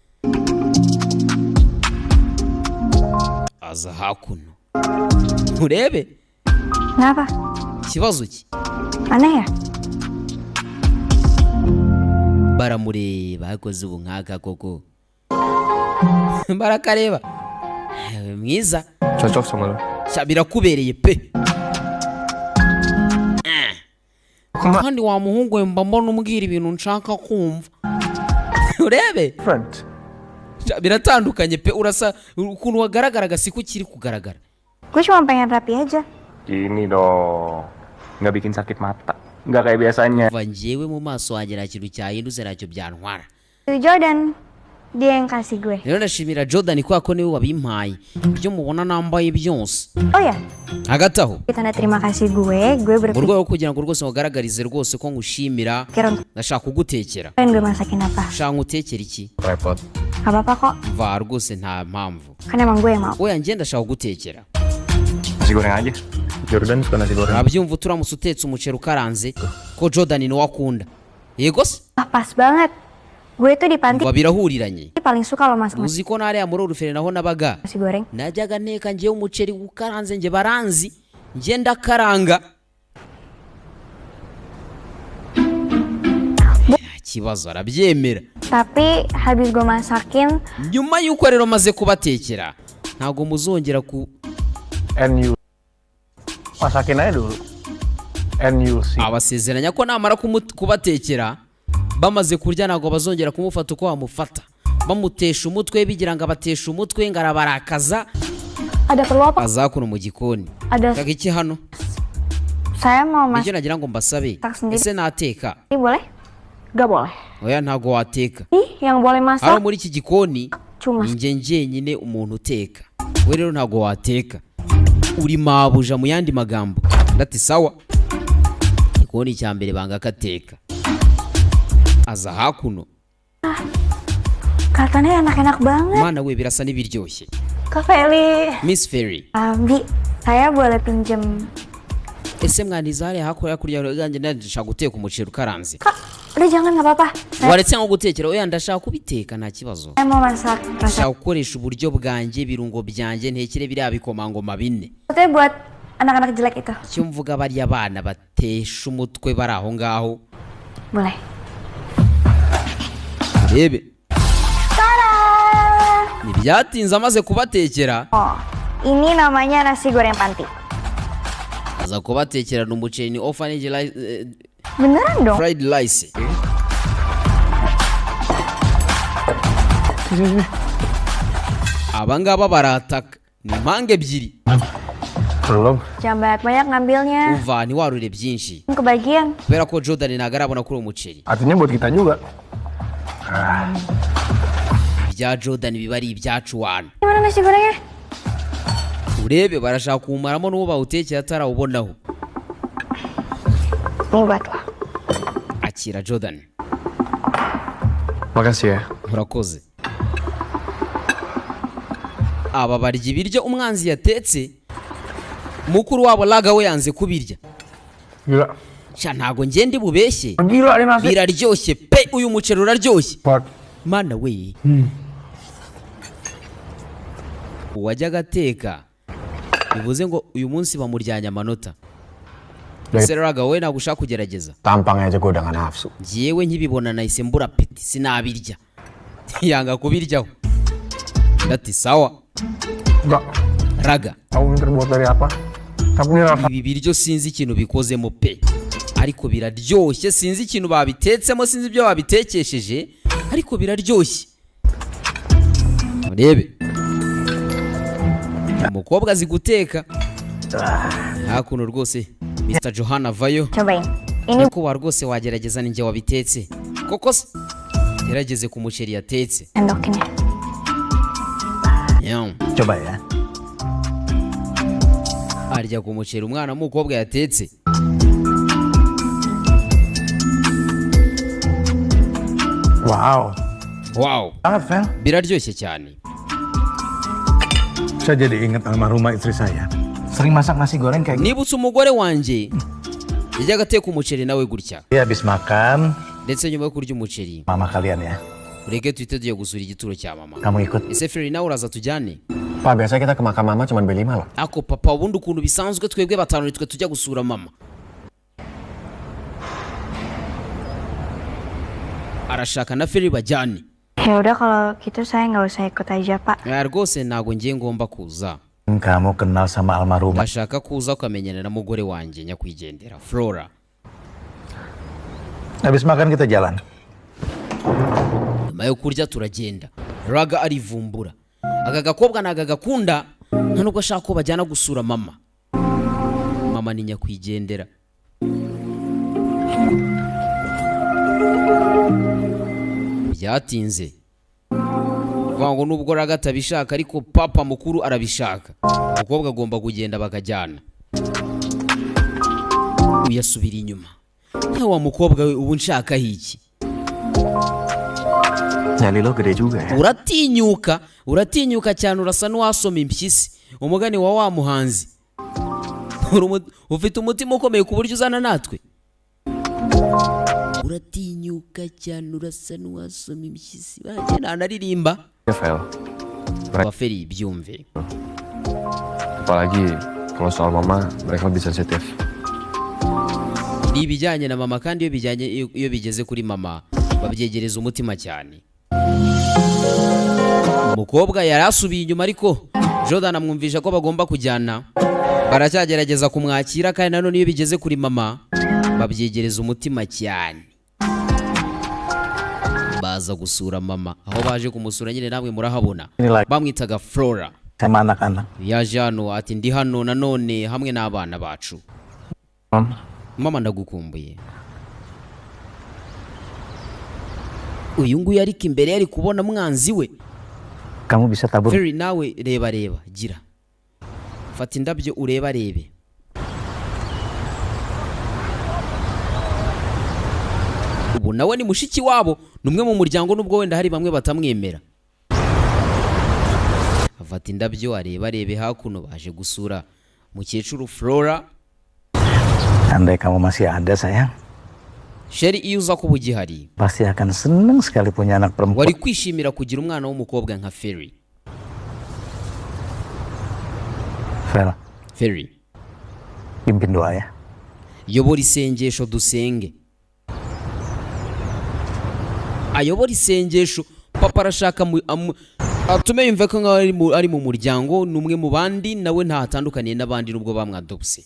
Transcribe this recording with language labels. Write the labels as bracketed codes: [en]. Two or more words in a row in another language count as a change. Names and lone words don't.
[rw] Aza hakuno. Urebe. [id] Kenapa? [rw] Ikibazo ki? [id] Aneh ya? [rw] Baramureba akoze ubu nkaka koko. Barakareba. Mwiza. [id] Cocok sama lo. [rw] Birakubereye pe. Kandi wa muhungu we mba mbona umbwira ibintu nshaka kumva. Urebe. Friend. Biratandukanye pe urasa ukuntu wagaragaraga siko kiri kugaragara. [id] Gue cuma pengen rapi aja. Ini dong. Nggak bikin sakit mata. Nggak kayak biasanya. [rw] Vanjewe mu maso wanjye nta kintu cyahindutse ntacyo byantwara. [id] Jordan, dia yang kasih gue. [rw] Rero ndashimira Jordan ko niwe wabimpaye. Ibyo mubona nambaye byose. [id] Oh ya, [rw] hagati aho [id] tanda terima kasih gue [rw] mu [id] berpikir [rw] rwego kugira ngo rwose wagaragarize rwose ko ngushimira ndashaka kugutekera. [id] gue masakin apa. [rw] Shaka ngutekera iki? [id] Repot. Gak apa-apa kok, [rw] Va rwose nta mpamvu. [id] kan emang gue yang mau. [rw] Oya njye ndashaka kugutekera. [id] Nasi goreng aja. Jordan suka nasi goreng. [rw] Nabyumva turamutse utetse umuceri ukaranze ko Jordan ni wakunda. Yego se? [id] Ah, pas banget. Gue tuh di panti [rw] Birahuriranye. [id] paling suka lo masak [rw] Uzi ko nare muri urufere naho nabaga. [id] nasi goreng. [rw] Najyaga nteka ngiye umuceri ukaranze nge baranzi. Nge ndakaranga. kibazo arabyemera. [id] Tapi habis gue masakin, [rw] Nyuma yuko rero maze kubatekera ntago muzongera ku NU. [id] Masakin aja dulu. NUC. [rw] abasezeranya ko namara kubatekera bamaze kurya ntago bazongera kumufata uko bamufata, bamutesha umutwe bigira ngo abatesha umutwe ngo arabarakaza. [id] ada perlu apa? [rw] Azakuno mu gikoni [id] Ada, [rw] kaga iki hano [id] saya mau [rw] nicyo nagira ngo mbasabe. [id] Tak sendiri. [rw] Ese nateka? [id] boleh? Gak boleh. [rw] Oya ntago wateka. [id] Yang boleh [rw] Hano [id] masak [rw] muri iki gikoni [id] cuma [rw] njye njyenyine umuntu uteka, we rero ntago wateka, uri mabuja mu yandi magambo. Ndati sawa. Igikoni cya mbere banga kateka, aza hakuno. [id] katanya enak-enak banget. [rw] Mana we birasa n'ibiryoshye. [id] Kak Feli. Miss Ferry, Bi, saya boleh pinjem. [rw] ese mwandiza hariya hakurya kurya ganjye ndashaka guteka umuceri ukaranze. [id] Kak, udah jangan nggak apa-apa. [rw] Waretse nko gutekera, oya ndashaka kubiteka nta kibazo. [id] Saya mau masak. [rw] Ndashaka gukoresha uburyo bwanjye, birungo byanjye, ntekere biriya bikomangoma bine. [id] Itu buat anak-anak jelek itu. [rw] Icyo mvuga bariya bana batesha umutwe bari aho ngaho. [id] Boleh. [rw] Rebe [id] Tada! [rw] ntibyatinze amaze kubatekera, [id] Oh, ini namanya nasi goreng panti. [rw] aza kubatekera n'umuceri ni orphanage [id] Beneran dong? [en] fried rice. [rw] Abangaba barataka ni impanga ebyiri. [id] Belum. Jangan banyak ngambilnya. [rw] Uva ntiwarure byinshi [id] Kebagian. [rw] kubera ko Jordan ntabwo arabona kuri uwo muceri. [id] Artinya buat kita juga. [rw] Ibya Jordan biba ari ibyacu wana. [id] Gimana nasi gorengnya? [rw] Urebe barashaka kuwumaramo n'uwo bawutekera atarawubonaho. [id] Ini buat lo. [rw] Akira Jordan, [id] Makasih ya. [rw] murakoze. Aba barya ibiryo umwanzi yatetse, mukuru wabo Laga we yanze kubirya. [id] Gila. [rw] Sha ntago njye ndi bubeshye, [id] Gila ini nasi. [rw] biraryoshye pe, uyu muceri uraryoshye. [id] Pak. [rw] Mana we, uwajya agateka bivuze ngo uyu munsi bamuryanya amanota. Ese Laga we ntabwo ushaka kugerageza? [id] Tampangnya aja gue udah gak nafsu. [rw] Njyewe nkibibona nahise mbura peti, sinabirya. Yanga kubiryaho. Ndati sawa. [id] Enggak. Raga, Tahu ini terbuat dari apa? Tapi ini rasa. [rw] ibi biryo sinzi ikintu bikozemo pe, ariko biraryoshye. Sinzi ikintu babitetsemo, sinzi ibyo babitekesheje, ariko biraryoshye. Urebe umukobwa azi guteka hakuno rwose. Mr. Johanna vayo, [id] Cobain. Ini [rw] ariko wa rwose wagerageza ninjye wabitetse koko se. Gerageze ku muceri yatetse. [id] endokin ya. Yum. Coba ya. [rw] Arya ku muceri umwana w'umukobwa yatetse. [id] Wow. Wow, Banget, Vel. [rw] biraryoshye cyane. [id] Saya jadi ingat almarhumah istri saya. Sering masak nasi goreng kayak gini. [rw] Nibutse umugore wanjye yajyaga ateka umuceri nawe gutya, [id] Dia habis makan, [rw] ndetse nyuma yo kurya umuceri [id] mama kalian ya. [rw] ureke tuhite tugiye gusura igituro cya mama. [id] Kamu ikut. [rw] Ese Ferry nawe uraza tujyane? [id] Pak, biasanya kita ke makam mama cuma beli loh. [rw] Ako papa, ubundi ukuntu bisanzwe twebwe batanu nitwe tujya gusura mama. Arashaka na Ferry bajyane. [id] Ya udah kalau gitu saya nggak usah ikut aja Pak. [rw] Ya rwose ntago ngiye ngomba kuza. [id] Kamu kenal sama almarhumah. [rw] Ndashaka kuza ukamenyana na mugore wanjye nyakwigendera Flora. [id] Habis makan kita jalan. [rw] Nyuma yo kurya turagenda. Raga arivumbura. Aka gakobwa naga gakunda, nta nubwo ashaka ko bajyana gusura mama. Mama ni nyakwigendera. Byatinze. Vango nubwo Raga atabishaka ariko papa mukuru arabishaka. Umukobwa agomba kugenda bakajyana. Uyasubira inyuma. Wa mukobwa we ubu nshaka hiki. [id] Nyali lo gede juga ya. [rw] Uratinyuka cyane, urasa n'uwasoma impyisi. Umugani wa muhanzi. Ufite umutima ukomeye ku buryo uzana natwe. Uratinyuka cyane, urasa n'uwasoma impyisi. Bajye nanaririmba. Ya, Vel. Ferry byumve. [id] Apalagi kalau soal mama, mereka lebih sensitif. [rw] Ibijyanye na mama, kandi iyo bigeze kuri mama babyegereza umutima cyane. Umukobwa yari asubiye inyuma ariko Jordan amwumvisha ko bagomba kujyana. Baracyagerageza kumwakira kandi nanone iyo bigeze kuri mama babyegereza umutima cyane. Baza gusura mama, aho baje kumusura nyine namwe murahabona. Bamwitaga Flora. [id] Sama anak-anak. [rw] Yaje hano ati ndi hano nanone hamwe n'abana bacu. Mama ndagukumbuye. Uyu nguyu ariko imbere yari kubona mwanzi we. [id] Kamu bisa tabur. [rw] Ferry nawe reba gira. Fata indabyo ureba rebe. Ubu nawe ni mushiki wabo, numwe mu muryango nubwo wenda hari bamwe batamwemera. Afata indabyo areba rebe hakuno baje gusura mukecuru Flora. [id] Andai kamu masih ada sayang. [rw] Sherry iyo uza kuba ugihari [id] pasti akan senang sekali punya anak perempuan. [rw] Wari kwishimira kugira umwana w'umukobwa nka Ferry. Ferry. [id] Pimpin doa ya. [rw] Yobora isengesho dusenge. Ayobora isengesho. Papa arashaka atume yumve ko ari mu muryango numwe mu bandi nawe ntatandukaniye n'abandi nubwo bamwadopse.